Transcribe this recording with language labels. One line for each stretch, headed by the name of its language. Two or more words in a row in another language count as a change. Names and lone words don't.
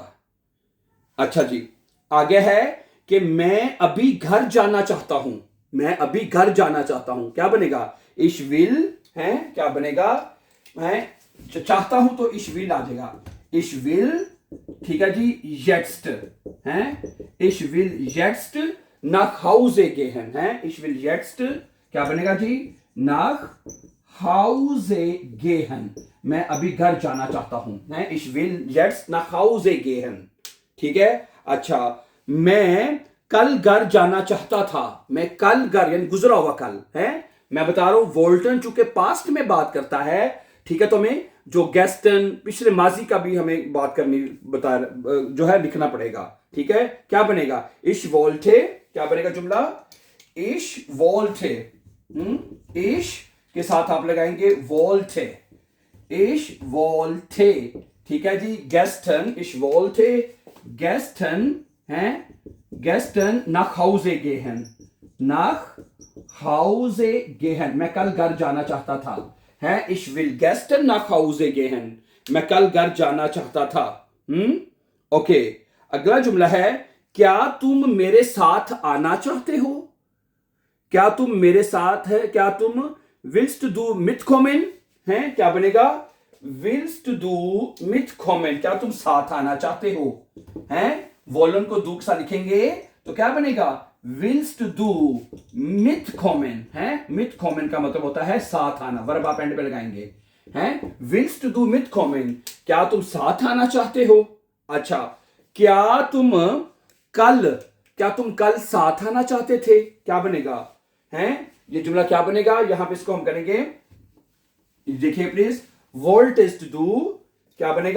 Hindi: अच्छा जी, आगे है कि मैं अभी घर जाना चाहता हूं, मैं अभी घर जाना चाहता हूं, क्या बनेगा?
German: ich will,
Hindi: है क्या बनेगा? है चाहता हूं तो
German: ich will
Hindi: आ जाएगा,
German: ich will,
Hindi: ठीक है जी।
German: येट्स्ट, है ich will jetzt nach Hause gehen,
Hindi: है
German: ich will jetzt,
Hindi: क्या बनेगा जी?
German: nach Hause gehen,
Hindi: मैं अभी घर जाना चाहता हूं, है
German: ich will jetzt nach Hause gehen,
Hindi: ठीक है। अच्छा, मैं कल घर जाना चाहता था, मैं कल घर यानी गुजरा हुआ कल, है मैं बता रहा हूं वोल्टन चूंकि पास्ट में बात करता है, ठीक है, तो हमें जो गेस्टन पिछले माजी का भी हमें बात करनी बता जो है लिखना पड़ेगा, ठीक है। क्या बनेगा?
German: ich wollte,
Hindi: क्या बनेगा जुमला?
German: ich wollte,
Hindi: इश के साथ आप लगाएंगे वोल्टे,
German: ich wollte,
Hindi: ठीक है जी।
German: गेस्टन, ich wollte gestern, है गेस्टन nach Hause gehen, nach Hause gehen,
Hindi: मैं कल घर जाना चाहता था, है
German: ich will gestern nach Hause gehen,
Hindi: मैं कल घर जाना चाहता था। ओके, अगला जुमला है क्या तुम मेरे साथ आना चाहते हो, क्या तुम मेरे साथ है, क्या तुम
German: willst du mitkommen,
Hindi: है क्या बनेगा?
German: willst du mitkommen,
Hindi: क्या तुम साथ आना चाहते हो, हैं वोलन को दू के साथ लिखेंगे तो क्या बनेगा?
German: willst du mitkommen,
Hindi: है mitkommen का मतलब होता है साथ आना, वर्ब आप एंड पे लगाएंगे, हैं
German: willst du mitkommen,
Hindi: क्या तुम साथ आना चाहते हो। अच्छा, क्या तुम कल साथ आना चाहते थे, क्या बनेगा? हैं ये जुमला क्या बनेगा? यहां पे इसको हम करेंगे, देखिए प्लीज,
German: wolltest du,
Hindi: क्या बनेगा?